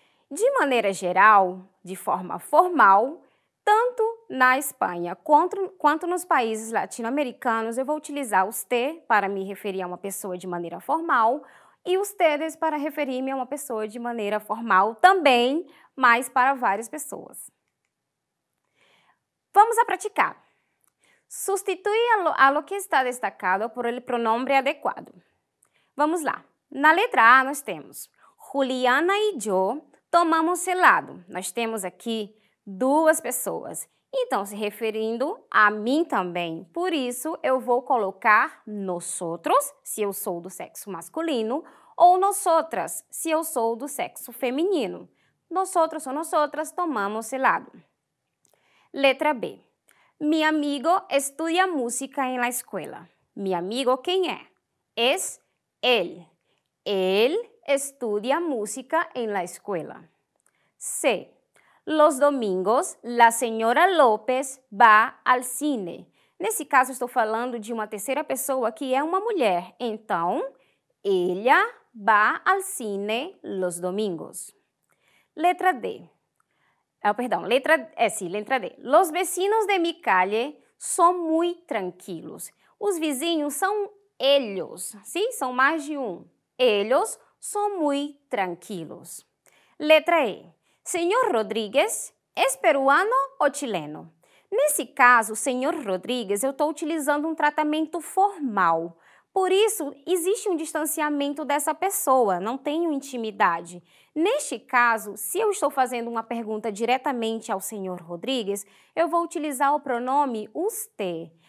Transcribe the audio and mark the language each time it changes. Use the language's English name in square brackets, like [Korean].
[Portuguese] De maneira geral, de forma formal, tanto na Espanha quanto nos países latino-americanos, eu vou utilizar os te para me referir a uma pessoa de maneira formal e os tedes para referir-me a uma pessoa de maneira formal também, mas para várias pessoas. Vamos a praticar. [Spanish] Sustitui a lo que está destacado por el pronombre adequado. [Portuguese] Vamos lá. Na letra A nós temos Juliana e eu [Spanish] tomamos helado. [Portuguese] Nós temos aqui duas pessoas. Então, se referindo a mim também. Por isso, eu vou colocar nosotros, se eu sou do sexo masculino, ou nosotras, se eu sou do sexo feminino. Nosotros ou nosotras tomamos helado. Letra B. [Spanish] Mi amigo estudia música en la escuela. Mi amigo, [Portuguese] quem é? [Spanish] Es él. Él estudia música en la escuela. C. Los domingos, la señora López va al cine. [Portuguese] Nesse caso, estou falando de uma terceira pessoa que é uma mulher. Então, [Spanish] ella va al cine los domingos. Letra D. [Portuguese] Letra D. [Spanish] Los vecinos de mi calle son muy tranquilos. [Portuguese] Os vizinhos são ellos, sim? São mais de um. [Spanish] Ellos son muy tranquilos. [Portuguese] Letra E. Senhor Rodrigues é peruano ou chileno? Nesse caso, senhor Rodrigues, eu estou utilizando um tratamento formal. Por isso, existe um distanciamento dessa pessoa, não tenho intimidade. Neste caso, se eu estou fazendo uma pergunta diretamente ao senhor Rodrigues, eu vou utilizar o pronome usted.